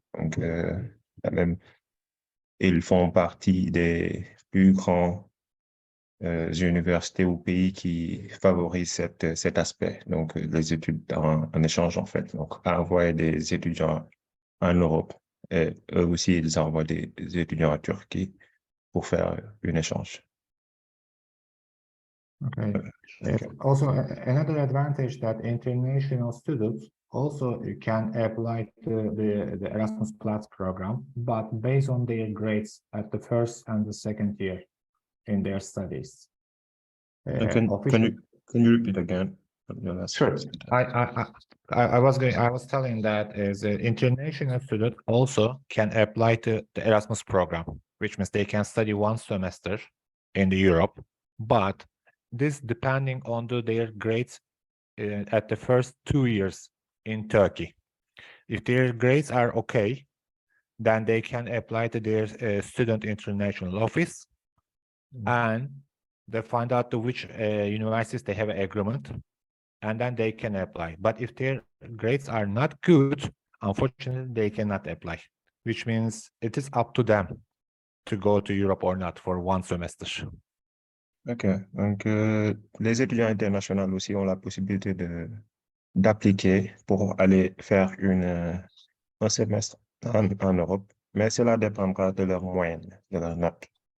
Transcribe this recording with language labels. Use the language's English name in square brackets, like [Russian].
[French] Donc, quand même, ils font partie des plus grands universités ou pays qui favorisent cet aspect. Donc, les études en échange, en fait. Donc, à envoyer des étudiants en Europe. Et eux aussi, ils envoient des étudiants en Turquie pour faire un échange. [English] Okay. Okay. Also, another advantage that international students also can apply to the Erasmus Plus program, but based on their grades at the first and the second year in their studies. Officially, Can you repeat again? Your last sure. sentence? I was telling that as an international student also can apply to the Erasmus program, which means they can study one semester in the Europe, but this depending on their grades at the first 2 years in Turkey. If their grades are okay, then they can apply to their student international office, and they find out to which universities they have an agreement, and then they can apply. But if their grades are not good, unfortunately, they cannot apply, which means it is up to them to go to Europe or not for one semester. OK. [French] Donc, les étudiants internationaux aussi ont la possibilité d'appliquer pour aller faire un semestre en Europe, mais cela dépendra de leurs moyenne, de leurs notes.